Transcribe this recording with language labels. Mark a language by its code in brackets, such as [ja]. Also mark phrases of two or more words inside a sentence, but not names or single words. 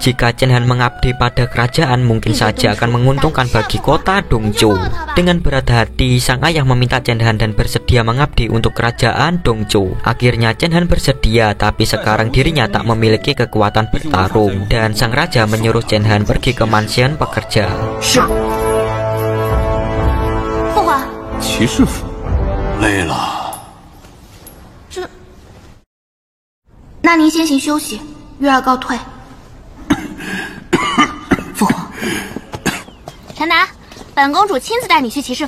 [id] Jika Chen Han mengabdi pada kerajaan, mungkin saja akan menguntungkan bagi kota Dongzhou. Dengan berat hati, sang ayah meminta Chen Han dan bersedia mengabdi untuk kerajaan Dongzhou. Akhirnya Chen Han bersedia, tapi sekarang dirinya tak memiliki kekuatan bertarung, dan sang raja menyuruh Chen Han pergi ke mansion pekerja. [zh] 父皇，骑士府，累了。那您先行休息，月儿告退。父皇，陈南，本公主亲自带你去骑士府。